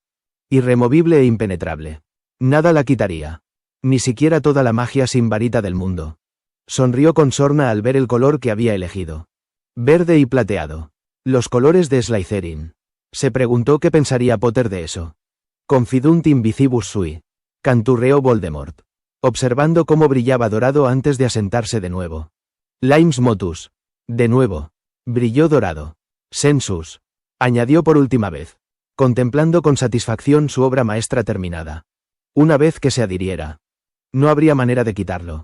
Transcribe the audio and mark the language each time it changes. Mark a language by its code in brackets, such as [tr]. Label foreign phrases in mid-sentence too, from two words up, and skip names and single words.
[es] Irremovible e impenetrable. Nada la quitaría. Ni siquiera toda la magia sin varita del mundo. Sonrió con sorna al ver el color que había elegido. Verde y plateado. Los colores de Slytherin. Se preguntó qué pensaría Potter de eso. [la] Confidunt invisibus sui. [es] Canturreó Voldemort. Observando cómo brillaba dorado antes de asentarse de nuevo. [la] Limes motus. [es] De nuevo. Brilló dorado. Sensus. Añadió por última vez. Contemplando con satisfacción su obra maestra terminada. Una vez que se adhiriera. No habría manera de quitarlo.